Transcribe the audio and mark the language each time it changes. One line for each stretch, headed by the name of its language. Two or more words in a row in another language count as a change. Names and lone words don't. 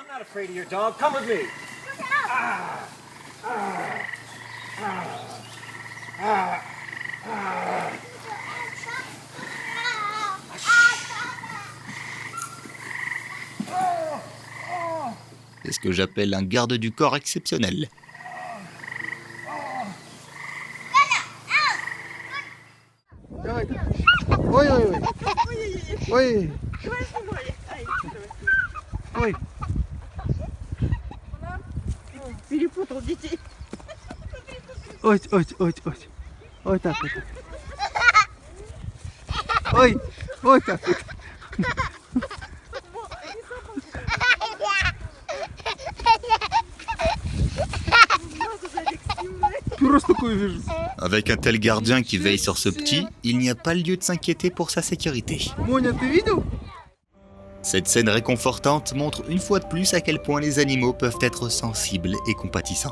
French: C'est ce que j'appelle un garde du corps exceptionnel.
Russian: Ой, ой, ой. Ой. Ой. Перепутал детей. Ой, ой, ой, ой. Ой, так вот. Ой, ой, так вот.
French: Avec un tel gardien qui veille sur ce petit, il n'y a pas lieu de s'inquiéter pour sa sécurité. Cette scène réconfortante montre une fois de plus à quel point les animaux peuvent être sensibles et compatissants.